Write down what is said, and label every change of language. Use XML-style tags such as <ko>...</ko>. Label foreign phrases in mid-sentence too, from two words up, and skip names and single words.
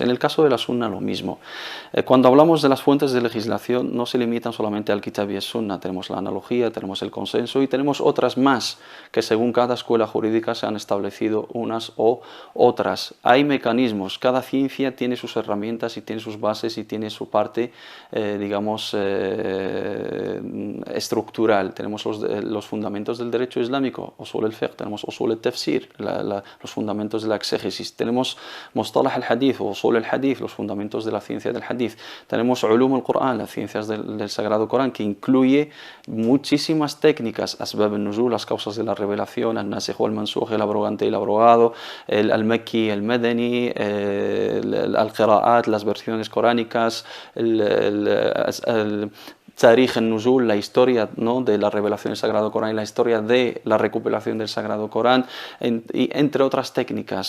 <es>En el caso de la Sunna lo mismo. Cuando hablamos de las fuentes de legislación no se limitan solamente al Kitab y Sunna, tenemos la analogía, tenemos el consenso y tenemos otras más que según cada escuela jurídica se han establecido unas o otras. Hay mecanismos, cada ciencia tiene sus herramientas y tiene sus bases y tiene su parte, digamos, estructural. Tenemos los fundamentos del derecho islámico,</es> <ar>أصول الفقه, tenemos أصول التفسير,</ar> <es>los fundamentos de la exégesis, tenemos</es> <ar>مصطلح الحديث</ar> <es>o</es> <ar>أصول الحديث,</ar> <es>los fundamentos de la ciencia del hadith, tenemos</es> <ar>علوم القرآن,</ar> <es>las ciencias del Sagrado Corán, que incluye muchísimas técnicas,</es> <ar>أسباب النزول,</ar> <es>las causas de la revelación,</es> <ar>الناسخ والمنسوخ,</ar> <es>el abrogante y el abrogado, al-makki, el madani, al-qira'at, las versiones coránicas,</es> <ar>تاريخ النزول,</ar> <es>la historia, ¿no?, de la revelación del Sagrado Corán y la historia de la recuperación del Sagrado Corán, y entre otras técnicas.</es>